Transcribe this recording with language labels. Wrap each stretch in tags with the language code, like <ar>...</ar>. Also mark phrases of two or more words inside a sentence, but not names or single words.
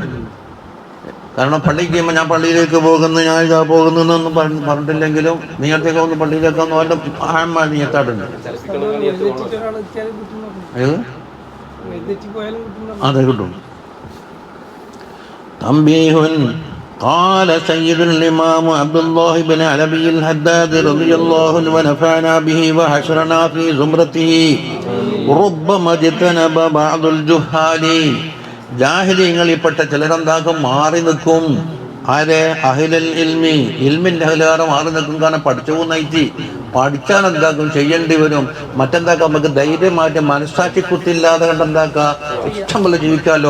<ml>കാരണം പള്ളിക്ക് ചെയ്യുമ്പോൾ ഞാൻ പള്ളിയിലേക്ക് പോകുന്നു, ഞാൻ ഇതാ പോകുന്നു എന്നൊന്നും പറഞ്ഞിട്ടില്ലെങ്കിലും നീയത്തേക്ക് ഒന്ന് പള്ളിയിലേക്ക് ഒന്ന് വല്ല ആമായ നീയത്താടുണ്ട്. അതെ കിട്ടും.</ml> <ar>തംബീഹുൻ قال سيد الإمام عبد الله بن علوي الحداد رضي الله عنه ونفعنا به وحشرنا في زمرته ربما اجتنب بعض الجهال,</ar> <ml>ജാഹിലിയങ്ങളിൽപ്പെട്ട ചിലരെന്താക്കും, മാറി നിൽക്കും. ആരെ?</ml> <ar>أهل العلم,</ar> <ml>ഇൽമിന്റെ അഹ്ലുകാരെ മാറി നിൽക്കും. കാരണം പഠിച്ചു നയിച്ച് പഠിച്ചാൽ എന്താക്കും, ചെയ്യേണ്ടി വരും. മറ്റെന്താക്കാം, നമുക്ക് ധൈര്യമായിട്ട് മനസ്സാക്ഷി കുത്തില്ലാതെ കണ്ടെന്താക്കാം, ഇഷ്ടം പോലെ ജീവിക്കാമല്ലോ.</ml>